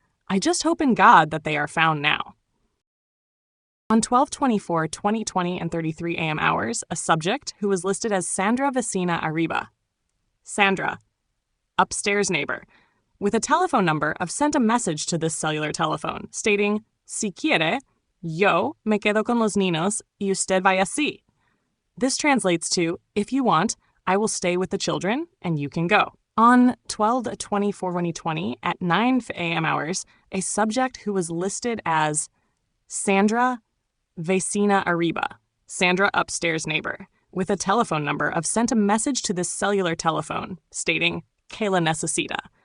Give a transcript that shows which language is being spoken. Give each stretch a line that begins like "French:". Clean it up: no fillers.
English: I just hope in God that they are found now." On 12/24/2020 and 33 a.m. hours, a subject who was listed as Sandra Vecina Arriba, Sandra, upstairs neighbor, with a telephone number sent a message to this cellular telephone stating,
Spanish: "Si quiere, Yo me quedo con los niños y usted vaya así.
English: This translates to, if you want, I will stay with the children and you can go. On 12/24/2020 at 9 a.m. hours, a subject who was listed as Sandra Vecina Arriba, Sandra upstairs neighbor, with a telephone number sent a message to this cellular telephone stating,
Spanish: que la necesita.